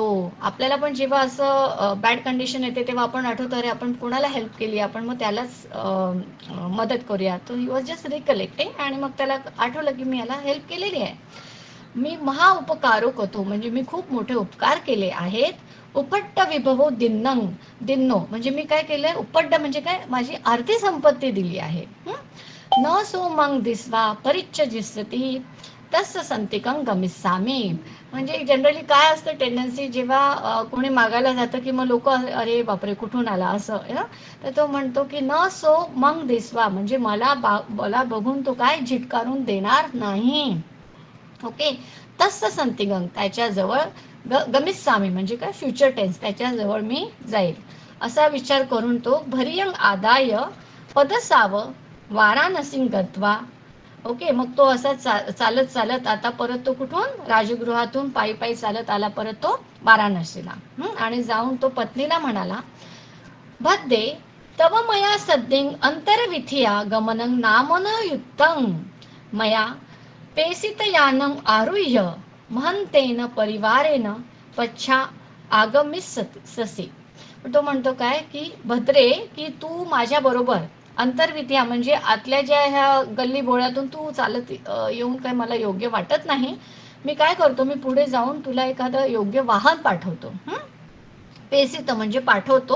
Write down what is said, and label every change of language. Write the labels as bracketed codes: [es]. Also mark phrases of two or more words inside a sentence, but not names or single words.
[mr] आपल्याला पण जेव्हा असं [en] bad condition [mr] येते तेव्हा आपण आठवतो अरे आपण कोणाला हेल्प केली, आपण मग त्यालाच मदत करूया. तो [en] he was just recollecting [mr] आणि मग त्याला आठवलं की मी याला हेल्प केलेली आहे. मी [pi] महाउपकारो कतो [mr] म्हणजे मी खूप मोठे उपकार केले आहेत. [pi] उपट्ट विभवो दिन्नं दिन्नो [mr] म्हणजे मी काय केलंय? उपट्ट म्हणजे काय? माझी अर्धी संपत्ती दिली आहे. [pi] न सो मंग दिसवा परिच्छजिस्सती तस्य संतिकं गमिस्सामी. [mr] म्हणजे जनरली काय असतं टेंडन्सी, जेव्हा कोणी मागायला जातं की मग लोक अरे बापरे कुठून आला असं, तर तो म्हणतो की [pi] न सो मंग दिसवा [mr] म्हणजे मला बघून तो काय झिटकारून देणार नाही. [en] ओके. [pi] तस्य संतिगं [mr] त्याच्याजवळ गमिस्सामी म्हणजे काय? [en] future tense, [mr] त्याच्याजवळ मी जाईल असा विचार करून तो [pi] भरियंग आदाय पदसाव वाराणसीं गत्वा. [en] ओके. [mr] मग तो असा चालत चालत आता परत तो कुठून? राजगृहातून पायी पायी चालत आला परत तो वाराणसीला. आणि जाऊन तो पत्नीला म्हणाला [pi] भद्दे तव मया सद्दिं अंतरविथिया गमनं नामन युक्तं मया पेसितयानं आरुह्य महंतेन परिवारेन पच्छा आगमिस्ससि. [mr] तो म्हणतो काय की भद्रे की तू माझ्या बरोबर अंतर्विद्या म्हणजे आतल्या ज्या ह्या गल्ली बोळ्यातून तू चालत येऊन काय मला योग्य वाटत नाही. मी काय करतो, मी पुढे जाऊन तुला एखादं योग्य वाहन पाठवतो. पेसित म्हणजे पाठवतो.